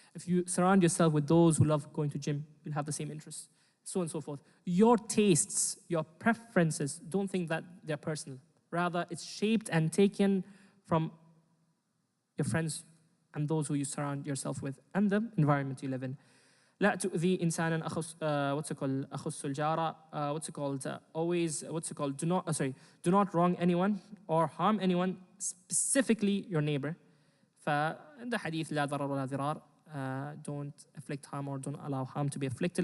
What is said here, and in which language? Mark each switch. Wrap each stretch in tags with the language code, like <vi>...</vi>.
<en>If you surround yourself with those who love going to gym, you'll have the same interests, so on and so forth. Your tastes, your preferences, don't think that they're personal. Rather, it's shaped and taken from your friends and those who you surround yourself with and the environment you live in.</en> <ar>لا تؤذي إنسانا أخص الجارة.</ar> <en>Always, do not wrong anyone or harm anyone, specifically your neighbor.</en> <ar>فعند حديث لا ضرر ولا ضرار,</ar> <en>don't afflict harm or don't allow harm to be afflicted.</en>